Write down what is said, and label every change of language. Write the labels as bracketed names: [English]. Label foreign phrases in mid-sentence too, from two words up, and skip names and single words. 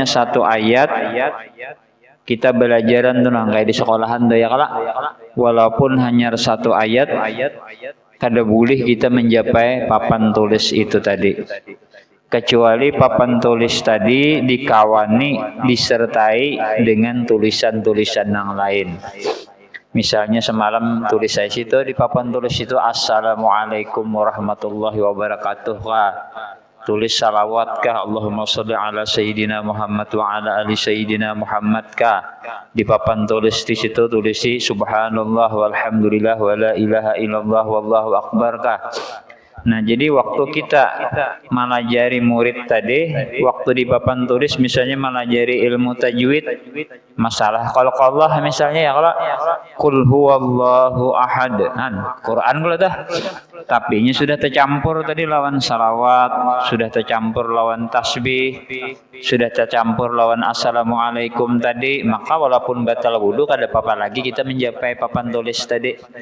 [Banjar] 1 ayat, kita belajaran tuh kayak di sekolahan tuh ya kala, walaupun hanya 1 ayat kada boleh kita mencapai papan tulis itu tadi, kecuali papan tulis tadi dikawani disertai dengan tulisan-tulisan yang lain. Misalnya semalam tulis saya situ di papan tulis itu [Arabic] السلام عليكم ورحمة الله وبركاته. [Banjar] Tulis salawat kah [Arabic] اللهم صل على سيدنا محمد وعلى آل سيدنا محمد [Banjar] kah. Di papan tulis di situ tulisi [Arabic] سبحان الله والحمد لله ولا إله إلا الله والله أكبر [Banjar] kah. Nah, jadi waktu kita melajari murid tadi, waktu di papan tulis misalnya melajari ilmu tajwid, masalah kalau Allah misalnya ya kalau [Arabic] قل هو الله أحد, [Banjar] Quran kalau dah. Tapi ini sudah tercampur tadi lawan salawat, sudah tercampur lawan tasbih, sudah tercampur lawan assalamualaikum tadi, maka walaupun batal wudu kada apa-apa lagi kita mencapai papan tulis tadi.